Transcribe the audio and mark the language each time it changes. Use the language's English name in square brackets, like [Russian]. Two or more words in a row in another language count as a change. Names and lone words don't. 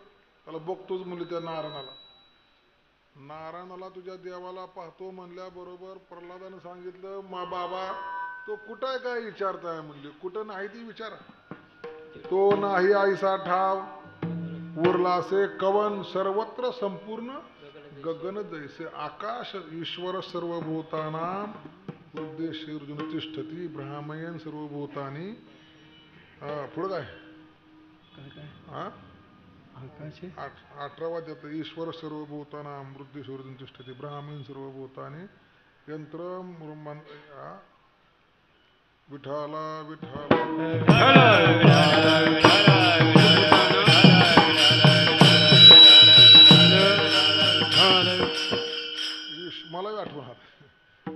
[Marathi] त्याला बघतोच म्हणले त्या नारायणाला. नारायणाला तुझ्या देवाला पाहतो म्हणल्याबरोबर प्रल्हादानं सांगितलं, बाबा तो कुठं आहे काय विचारताय म्हणले. कुठं नाही ती विचारा. तो नाही आईसा ठाव, उरला असे कवन, सर्वत्र संपूर्ण गगन जैसे आकाश. [Sanskrit] ईश्वर सर्वभूतानां हृदयेषु तिष्ठति ब्रह्मयन् सर्वभूतानि. [Marathi] पुढं काय हा 18वा देत. [Sanskrit] ईश्वर सर्वभूतानां हृदयेषु तिष्ठति ब्रह्मयन् सर्वभूतानि यंत्र विठाला विठाला. [Marathi] मला आठवण आलं.